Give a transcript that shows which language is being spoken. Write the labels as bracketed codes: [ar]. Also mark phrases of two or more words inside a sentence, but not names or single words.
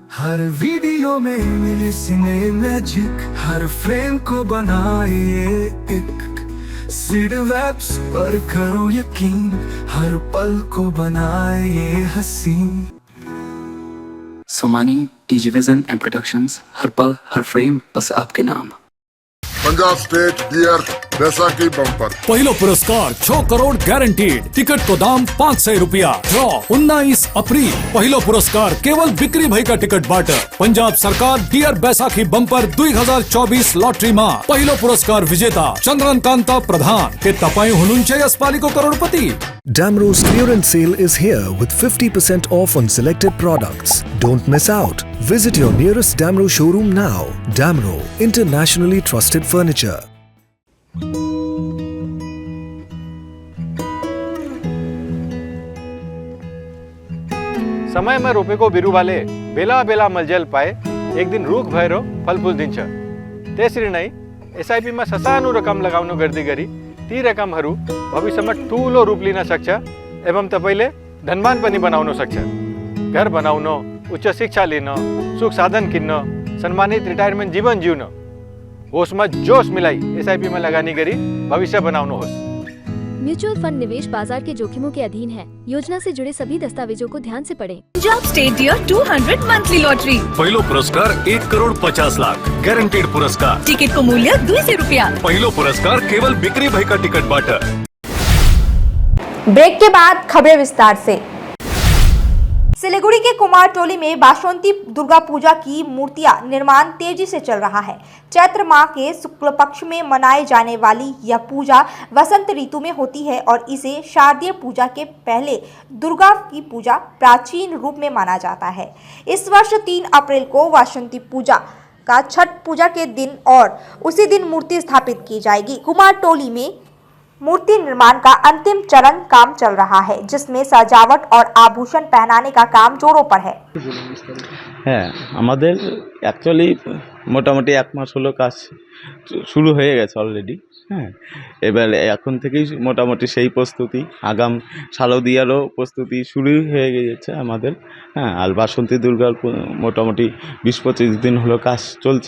[hi] हर वीडियो में मिले सिने मैजिक, हर फ्रेम को बनाए एक सीड वेब्स पर करो यकीन, हर पल को बनाए ये हसीन। सोमानी, डीजी विजन एंड प्रोडक्शंस, हर पल हर फ्रेम बस आपके नाम। पंजाब स्टेट डियर बैसाखी बम्पर। [ne] पहिलो पुरस्कार 6 करोड़ गारंटीड। टिकट को दाम 500 रुपया। ड्रॉ 19 अप्रैल। पहिलो पुरस्कार केवल बिक्री भएका टिकटबाट। पंजाब सरकार डियर बैसाखी बम्पर 2024 लटरी में पहिलो पुरस्कार विजेता चन्द्रकान्त प्रधान। के तपाई हुनुहुन्छ यसपालिको करोडपति? [en] Damro's clearance sale is here with 50% off on selected products. Don't miss out. Visit your nearest Damro showroom now. Damro, internationally trusted furniture. [ne] समय में रोपेको बिरुवाले बेला बेला मलजल पाए एक दिन रुख भएर फलफुल दिन्छ। त्यसरी नै एसआईपी में ससानो रकम लगाउनु गर्दै गरी ती रकमहरू भविष्यमा ठूलो रूप लिन सक्छ एवं तपाईले धनवान पनि बनाउन सक्छ। घर बनाउन, उच्च शिक्षा लिन, सुख साधन किन्न, सम्मानित रिटायरमेन्ट जीवन जिउन होसमा जोश मिलाई एसआईपी में लगानी गरी भविष्य बनाउनुहोस्। [hi] म्यूचुअल फंड निवेश बाजार के जोखिमों के अधीन है। योजना से जुड़े सभी दस्तावेजों को ध्यान से पढ़ें। पंजाब स्टेट डियर 200 मंथली लॉटरी। [ne] पहिलो पुरस्कार 1 करोड़ 50 लाख। गारंटीड पुरस्कार। टिकट को मूल्य 200 रुपया। पहिलो पुरस्कार केवल बिक्री भएका टिकटबाट। [hi] ब्रेक के बाद खबरें विस्तार से। सिलीगुड़ी के कुमारटोली में बासंती दुर्गा पूजा की मूर्तियां निर्माण तेजी से चल रहा है। चैत्र माह के शुक्ल पक्ष में मनाए जाने वाली यह पूजा वसंत ऋतु में होती है और इसे शारदीय पूजा के पहले दुर्गा की पूजा प्राचीन रूप में माना जाता है। इस वर्ष 3 अप्रैल को वासंती पूजा का छठ पूजा के दिन और उसी दिन मूर्ति स्थापित की जाएगी। कुमारटोली में मूर्ति निर्माण का अंतिम चरण काम चल रहा है, जिसमें सजावट और आभूषण पहनाने का काम जोरों पर है। [bn] আমাদের অ্যাকচুয়ালি মোটামুটি 1 মাস হলো কাজ শুরু হয়ে গেছে অলরেডি। হ্যাঁ, এবার এখন থেকেই মোটামুটি সেই প্রস্তুতি, আগাম শারদীয়ারও প্রস্তুতি শুরু হয়ে গেছে আমাদের। হ্যাঁ, আর বাসন্তী দুর্গার মোটামুটি 20-25 দিন হলো কাজ চলছে।